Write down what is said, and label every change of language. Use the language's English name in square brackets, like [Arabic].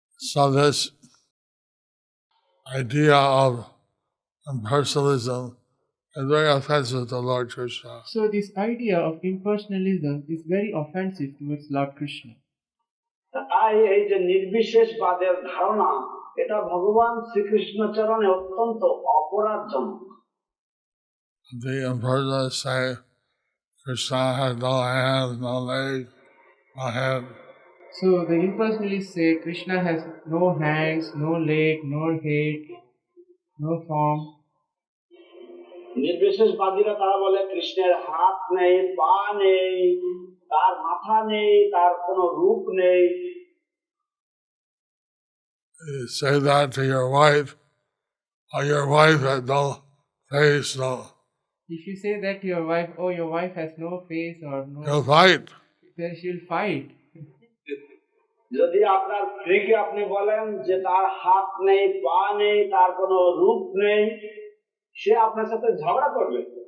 [English] So this idea of impersonalism is very offensive to Lord Krishna. So this idea of impersonalism is very offensive towards Lord Krishna. [Bangla] তাই এই যে নির্বিশেষবাদের ধারণা, এটা ভগবান শ্রীকৃষ্ণ চরণে অত্যন্ত অপরাধজনক। [English] The impersonalists say Krishna has no hands, no legs, no head. So the impersonalists say Krishna has no hands, no leg, no head, no form. [Bangla] নির্বিশেষবাদীরা তারা বলে কৃষ্ণের হাত নেই, পা নেই, তার মাথা নেই, তার কোনো রূপ নেই। [English] You say that to your wife, or your wife has no face, no. If you say that to your wife, oh, your wife has no face or no, You'll fight. then she'll fight. [Bangla] যদি আপনার স্ত্রীকে আপনি বলেন যে তার হাত নেই, পা নেই, তার কোনো রূপ নেই, সে আপনার সাথে ঝগড়া করবে।